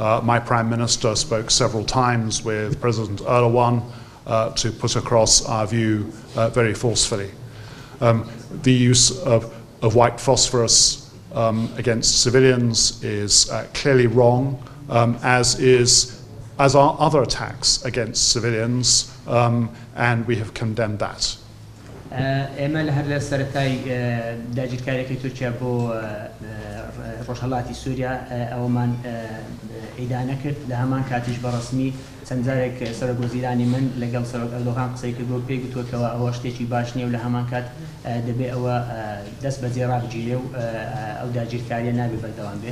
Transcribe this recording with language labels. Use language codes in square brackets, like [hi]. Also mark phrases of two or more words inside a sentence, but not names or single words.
[en] My Prime Minister spoke several times with President Erdogan to put across our view very forcefully. The use of white phosphorus against civilians is clearly wrong, as are other attacks against civilians, and we have condemned that. [ckb] ئێمە لە هەر لە سەرەتای داگیرکاریەکەی تورکیا بۆ ڕۆژهەڵاتی سووریا ئەوەمان ئیدانە کرد لە هەمان کاتیش بەڕسمی چەند جارێک سەرۆکوەزیرانی من لەگەڵ سەرۆک ئەردۆغان قسەی کردووە پێی گوتووەکەوە ئەوە شتێکی باش نییە و لە هەمان کات دەبێت ئەوە دەست بەجێ ڕابگیرێ و ئەو داگیرکاریە نابێ بەردەوام بێت.